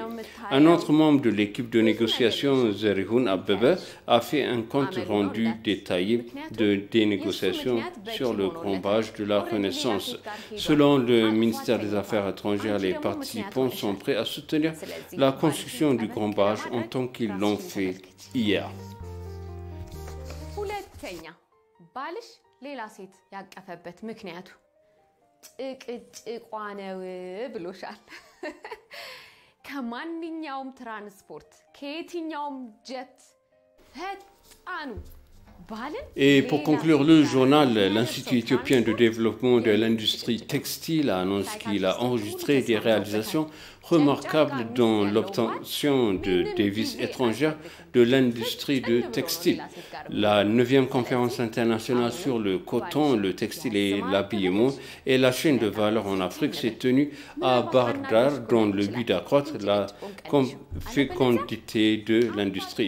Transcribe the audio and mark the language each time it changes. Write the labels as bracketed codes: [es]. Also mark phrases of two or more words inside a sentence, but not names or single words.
[fr] Un autre membre de l'équipe de négociation, Zerihun Abebe, a fait un compte rendu détaillé des négociations sur le Grand Barrage de la Renaissance. Selon le ministère des Affaires étrangères, les participants sont prêts à soutenir la construction du Grand Barrage en tant qu'ils l'ont fait hier. [am] ባልሽ ሌላ ሴት ያቀፈበት ምክንያቱ ጥቅጥቋነው ብሎሻል ከማንኛውም ትራንስፖርት ከየትኛውም ጀት ፈጣኑ [fr] Et pour conclure le journal, l'Institut éthiopien de développement de l'industrie textile a annoncé qu'il a enregistré des réalisations remarquables dans l'obtention de devises étrangères de l'industrie de textile. La 9e conférence internationale sur le coton, le textile et l'habillement et la chaîne de valeur en Afrique s'est tenue à Bardar dans le but d'accroître la fécondité de l'industrie.